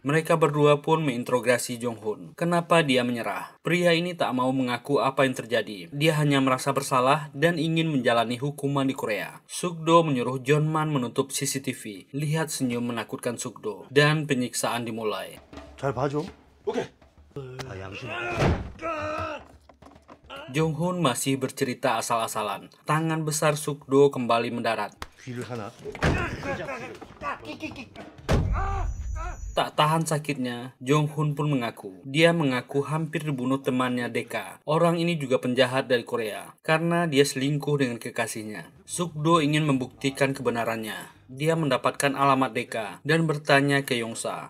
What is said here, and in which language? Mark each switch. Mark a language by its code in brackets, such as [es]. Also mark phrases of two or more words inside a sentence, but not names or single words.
[id] Mereka berdua pun menginterogasi Jong Hun. Kenapa dia menyerah? Pria ini tak mau mengaku apa yang terjadi. Dia hanya merasa bersalah dan ingin menjalani hukuman di Korea. Sukdo menyuruh John Man menutup CCTV. Lihat senyum menakutkan Sukdo. Dan penyiksaan dimulai. [ko] 잘 봐줘. 오케이. [id] Jong Hun masih bercerita asal-asalan. Tangan besar Sukdo kembali mendarat. [ko] 귀를 하나. [id] Tak tahan sakitnya, Jong Hun pun mengaku. Dia mengaku hampir dibunuh temannya Deka. Orang ini juga penjahat dari Korea, karena dia selingkuh dengan kekasihnya. Sukdo ingin membuktikan kebenarannya. Dia mendapatkan alamat Deka dan bertanya ke Yongsa.